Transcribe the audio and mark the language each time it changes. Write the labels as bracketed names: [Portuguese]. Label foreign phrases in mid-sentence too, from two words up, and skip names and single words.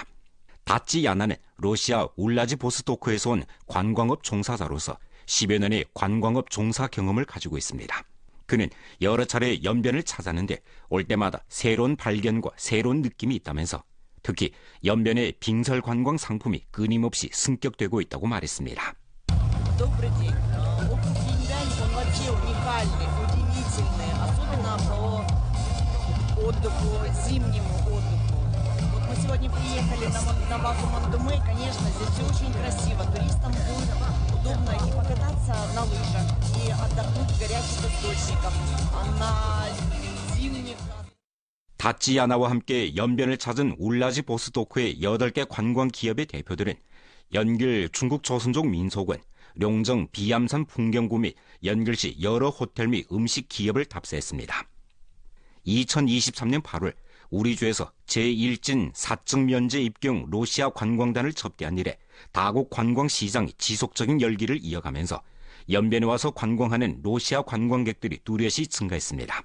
[Korean] 다찌 야나는 러시아 울라지보스토크에서 온 관광업 종사자로서 10여 년의 관광업 종사 경험을 가지고 있습니다. 그는 여러 차례 연변을 찾았는데 올 때마다 새로운 발견과 새로운 느낌이 있다면서 특히 연변의 빙설 관광 상품이 끊임없이 승격되고 있다고 말했습니다. [Russian] Сегодня приехали на базу Мондоме, и, конечно, здесь все очень красиво. Туристам будет удобно и покататься на лыжах, и отдохнуть в горячих источниках, на зимних... [Korean] 다찌야나와 함께 연변을 찾은 울라지보스토크의 8개 관광 기업의 대표들은 연길 중국 조선족 민속원, 룡정 비암산 풍경구 및 연길시 여러 호텔 및 음식 기업을 탑재했습니다. 2023년 8월 우리주에서 제1진 사적 면제 입경 러시아 관광단을 접대한 이래 다국 관광시장이 지속적인 열기를 이어가면서 연변에 와서 관광하는 러시아 관광객들이 뚜렷이 증가했습니다.